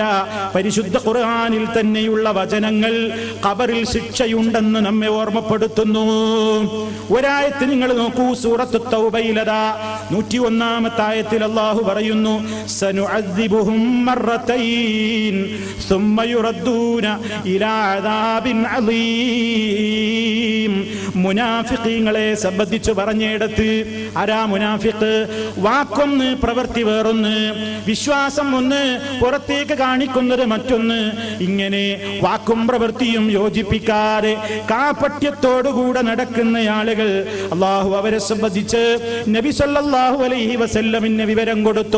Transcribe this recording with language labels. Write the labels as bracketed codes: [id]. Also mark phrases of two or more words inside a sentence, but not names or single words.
[ml] പരിശുദ്ധ ഖുർആനിൽ തന്നെയുള്ള വചനങ്ങൾ ഖബറിൽ ശിക്ഷയുണ്ടെന്ന് നമ്മെ ഓർമ്മപ്പെടുത്തുന്നു. ഒരായത്ത് നിങ്ങൾ നോക്കൂ, സൂറത്ത് തൗബയിലതാ 101-ാമത്തെ ആയത്തിൽ അല്ലാഹു പറയുന്നു, [ar] سنعذبهم مرتين ثم يردون إلى عذاب عظيم. [ml] മുനാഫിഖീങ്ങളെ സംബന്ധിച്ച് പറഞ്ഞിടത്ത് ആരാ മുനാഫിഖ്? വാക്കൊന്ന്, പ്രവൃത്തി വേറൊന്ന്, വിശ്വാസം ഒന്ന്, പുറത്തേക്ക് കാണിക്കുന്നത് മറ്റൊന്ന്. ഇങ്ങനെ വാക്കും പ്രവൃത്തിയും യോജിപ്പിക്കാതെ കാപട്യത്തോടുകൂടെ നടക്കുന്ന ആളുകൾ, അള്ളാഹു അവരെ സംബന്ധിച്ച് നബി [ar] صلى الله عليه وسلم [ml] വിവരം കൊടുത്തു.